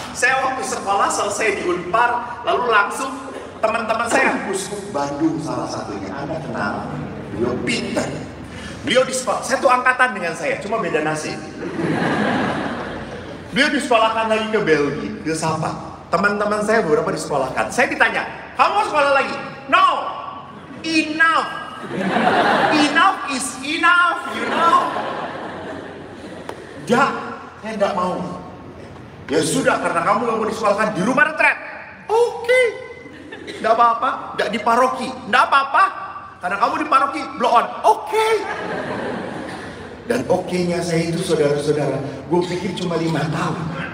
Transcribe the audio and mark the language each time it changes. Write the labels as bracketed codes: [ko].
[id] Saya waktu sekolah selesai di Unpar, lalu langsung teman-teman saya Puskup Bandung salah satunya, Anda kenal? beliau pintar. Beliau di sekolah, saya tuh angkatan dengan saya, cuma beda nasib. Beliau disekolahkan lagi ke Belgia, dia sapa. Teman-teman saya beberapa disekolahkan. Saya ditanya, kamu mau sekolah lagi? [en] No, enough. Enough is enough, you know. [id] Ya, saya tidak mau. Ya sudah, karena kamu gak mau disekolahkan di rumah retret. Oke, tidak apa-apa. Tidak di paroki, tidak apa-apa. Karena kamu di paroki, blow on. Oke. Dan oke-nya saya itu saudara-saudara, gue pikir cuma 5 tahun.